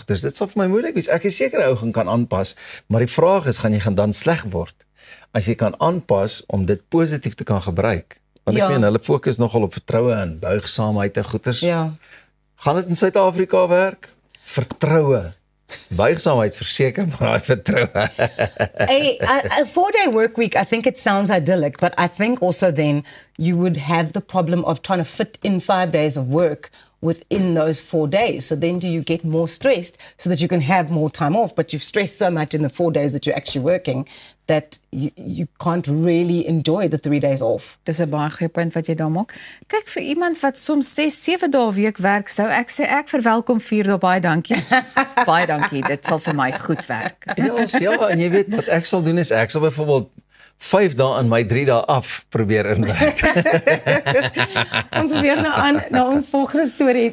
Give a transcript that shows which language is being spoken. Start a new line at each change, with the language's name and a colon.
Afrikaans: Dus dit sal vir my moeilik wees. Ek is seker 'n ou gaan kan aanpas, maar die vraag is, gaan jy dan sleg word as jy kan aanpas om dit positief te kan gebruik? Want ek meen, hulle fokus nogal op vertroue en buigsaamheid en goeters. Ja. Gaan dit in Suid-Afrika werk? Vertroue. Buigsaamheid verseker, maar vertroue.
English: A 4-day work week, I think it sounds idyllic, but I think also then you would have the problem of trying to fit in 5 days of work within those 4 days. So then do you get more stressed so that you can have more time off, but you've stressed so much in the 4 days that you're actually working that you can't really enjoy the 3 days off.
Afrikaans: Dis 'n baie goeie punt wat jy daar maak. Kyk, vir iemand wat soms 6-7 dae 'n week werk, sou ek sê ek verwelkom 4 dae, baie dankie. Baie dankie, dit sal vir my goed werk. Ja, en jy weet wat ek sal doen is ek sal byvoorbeeld 5 dae in my 3 dae af probeer inwerk. Ons weer nou aan na ons volgende storie.